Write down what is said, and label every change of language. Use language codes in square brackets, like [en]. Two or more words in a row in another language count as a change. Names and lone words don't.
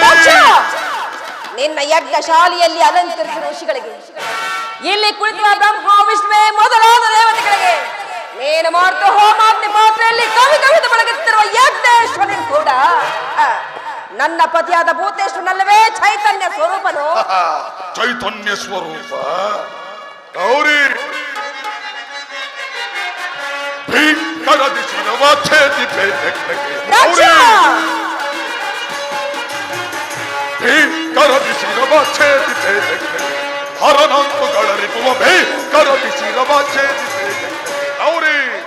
[kn] ನಿನ್ನ ಯಜ್ಞ ಶಾಲೆಯಲ್ಲಿ ಅಲಂಕರಿಸಿದ ಋಷಿಗಳಿಗೆ, ಇಲ್ಲಿ ಕುಳಿತಿರುವ ಬ್ರಹ್ಮ ವಿಷ್ಣುವೇ ಮೊದಲಾದ ದೇವತೆಗಳಿಗೆ, ನೀನು ಮಾಡ್ತ ಹೋಮಾಗ್ನಿ ಪಾತ್ರೆಯಲ್ಲಿ ಕವಿತ ಬೆಳಗುತ್ತಿರುವ ಯಜ್ಞೇಶ್ವರನ್ ಕೂಡ ನನ್ನ ಪತಿಯಾದ ಭೂತೇಶ್ವರನಲ್ಲವೇ ಚೈತನ್ಯ ಸ್ವರೂಪನು. ಚೈತನ್ಯ ಸ್ವರೂಪ ಗೌರಿ. ಭೀಕರದಿ ಶಿರವ ಛೇದಿ ಭೀಕರದಿ ಶಿರವ ಛೇದಿ ಹರನಂತುಗಳರಿಪುವ ಭೀಕರದಿ ಶಿರವ ಛೇದಿ ಗೌರಿ.